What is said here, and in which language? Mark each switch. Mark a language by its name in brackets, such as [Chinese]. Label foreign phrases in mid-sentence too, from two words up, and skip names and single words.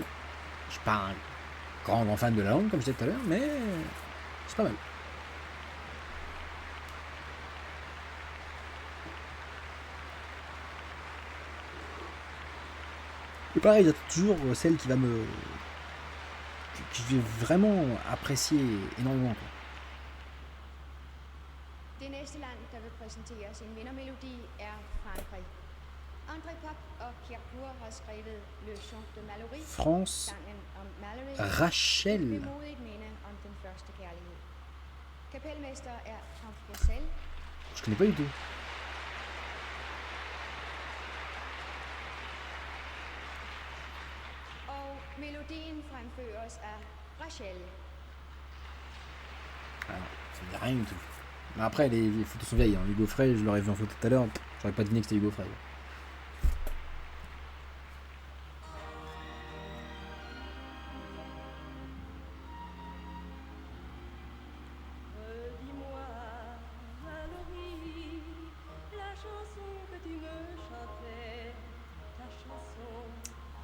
[French] Je suis pas un grand fan de la langue, comme je disais tout à l'heure, mais c'est pas mal. Et pareil, il y a toujours celle qui va me... que je vais vraiment apprécier énormément. Quoi. [Danish] Det næste land, der vil præsentere sin vindermelodi, er Frankrig. André Pop og Pierre Cour har skrevet Le Chant de Mallory, [French] France, [Danish] sangen om Mallory, et Rachel. vemodigt minde om den første kærlighed. Kapelmester er Tom Purcell, [French] Je connais pas du tout. [Danish] og melodien fremføres af Rachel. [French] Ah non, ça me dit rien du tout. Mais après, les photos sont vieilles. Hein. Hugo Frey, je l'aurais vu en photo tout à l'heure. J'aurais pas deviné que c'était Hugo Frey. Redis-moi, Mallory, la chanson que tu me chantais, ta chanson